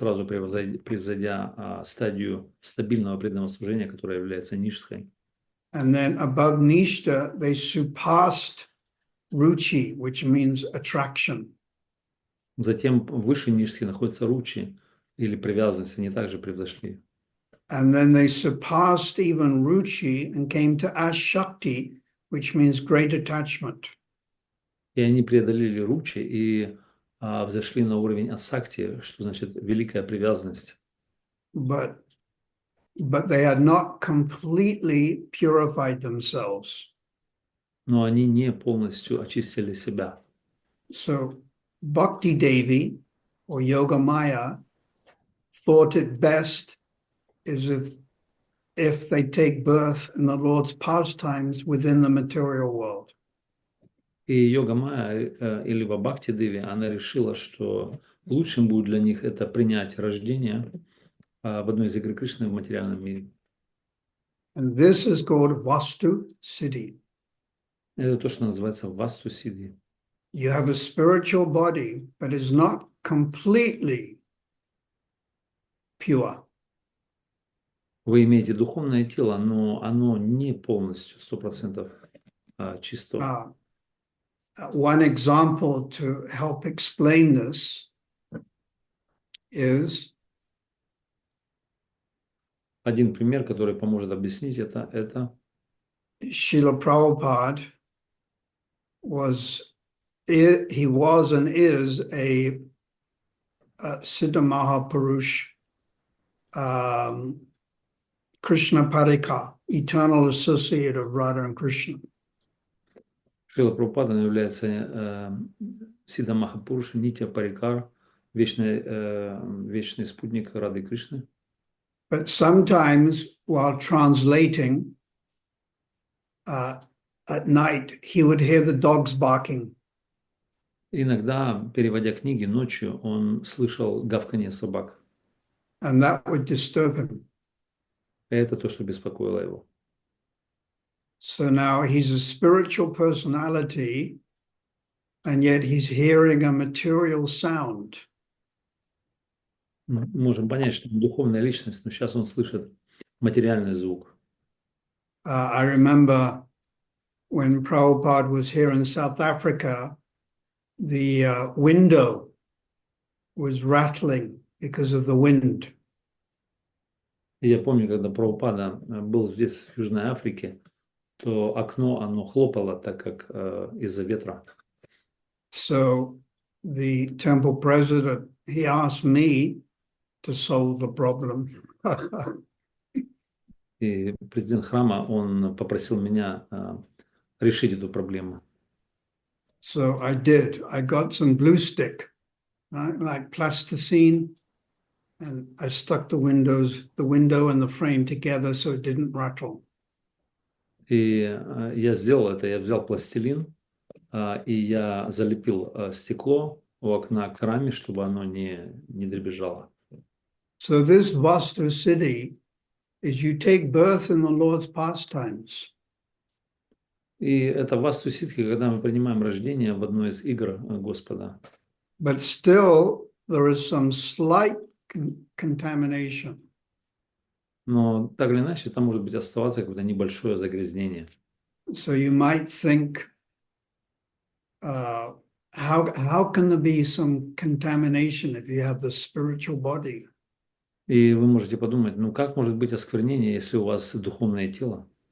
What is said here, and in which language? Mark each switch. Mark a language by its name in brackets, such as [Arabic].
[Russian] превзойдя стадию стабильного преданного служения, которая является ништхой. [English] And then above Nishta, they surpassed Ruchi, which means attraction. [Russian] Затем выше ништхи находится ручи, или привязанность, они также превзошли. [English] And then they surpassed even Ruchi and came to Ashakti, which means great attachment. [Russian] И они преодолели ручи и взошли на уровень асакти, что значит великая привязанность. [English] But they had not completely purified themselves. [Russian] Но они не полностью очистили себя. [English] So Bhakti Devi or Yoga Maya thought it best is if they take birth in the Lord's pastimes within the material world. [Russian] И йога Майя или Бхакти Деви, она решила, что лучшим будет для них это принять рождение в одной из игр Кришны в материальном мире. [English] And this is called Vastu Siddhi. [Russian] Это то, что называется Васту Сидhi. [English] You have a spiritual body, but it's not completely pure. [Russian] Вы имеете духовное тело, но оно не полностью, 100% чисто. [English] One example to help explain this is [Russian] Один пример, который поможет объяснить это [English] Srila Prabhupada was and is a Siddha Mahapurush, Krishna Parika, eternal associate of Radha and Krishna. [Russian] Шрила Прабхупада является Сиддха Махапуруша, Нитья Парикар, вечный спутник Рады Кришны. [English] But sometimes while translating at night, he would hear the dogs barking. [Russian] Иногда, переводя книги ночью, он слышал гавканье собак. [English] And that would disturb him. [Russian] И это то, что беспокоило его. [English] So now he's a spiritual personality, and yet he's hearing a material sound. [Russian] Мы можем понять, что он духовная личность, но сейчас он слышит материальный звук. [English] I remember when Prabhupada was here in South Africa, the window was rattling because of the wind. [Russian] И я помню, когда Прабхупада был здесь, в Южной Африке, то окно, оно хлопало, так как из-за ветра. [English] So the temple president, he asked me to solve the problem. [Russian] И президент храма, он попросил меня решить эту проблему. [English] So I did. I got some glue stick, right, like plasticine, and I stuck the window and the frame together so it didn't rattle. [Russian] И я сделал это, я взял пластилин, и я залепил стекло у окна к раме, чтобы оно не дребезжало. [English] So this Vastu Siddhi is you take birth in the Lord's pastimes. [Russian] И это васту ситхи, когда мы принимаем рождение в одной из игр Господа. [English] But still there is some slight contamination. [Russian] Но так или иначе, там может быть оставаться какое-то небольшое загрязнение. [English] So you might think, how can there be some contamination if you have the spiritual body? [Russian] И вы можете подумать, ну как может быть осквернение, если у вас духовное тело?